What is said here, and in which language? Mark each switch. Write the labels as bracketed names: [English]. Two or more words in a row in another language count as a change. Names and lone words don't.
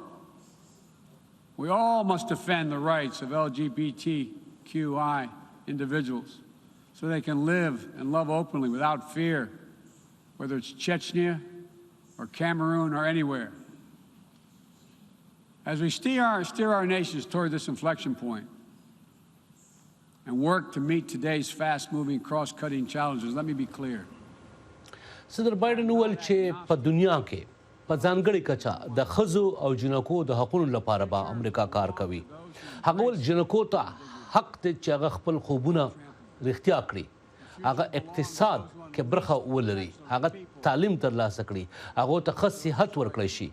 [English] We all must defend the rights of LGBTQI individuals so they can live and love openly without fear, whether it's Chechnya or Cameroon or anywhere. As we steer our nations toward this inflection point, and work to meet today's fast-moving, cross-cutting challenges. Let me be clear. [Pashto] صدر بایډن وویل چې په دنیا کې په ځانګړې کچه د ښځو او جنکو د حقونو لپاره به امریکا کار کوي. هغه وویل جنکو ته حق دی چې هغه خپل خوبونه رښتیا کړي، هغه اقتصاد کې برخه ولري، هغه تعلیم ترلاسه کړي، هغو ته ښه صحت ورکړی شي.